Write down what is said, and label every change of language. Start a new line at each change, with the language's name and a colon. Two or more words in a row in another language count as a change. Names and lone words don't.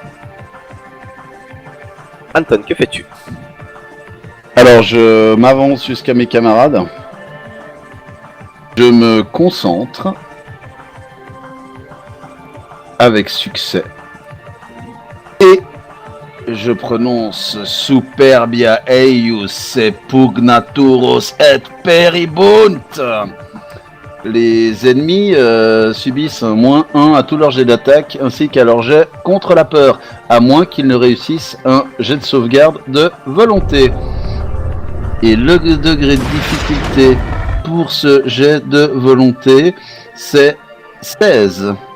French: Anton, que fais-tu? Alors, je m'avance jusqu'à mes camarades. Je me concentre. Avec succès. Et je prononce
Latin: superbia eius pugnaturos et peribunt.
French: Les ennemis subissent un -1 à tous leurs jets d'attaque ainsi qu'à leurs jets contre la peur, à moins qu'ils ne réussissent un jet de sauvegarde de volonté. Et le degré de difficulté pour ce jet de volonté, c'est 16.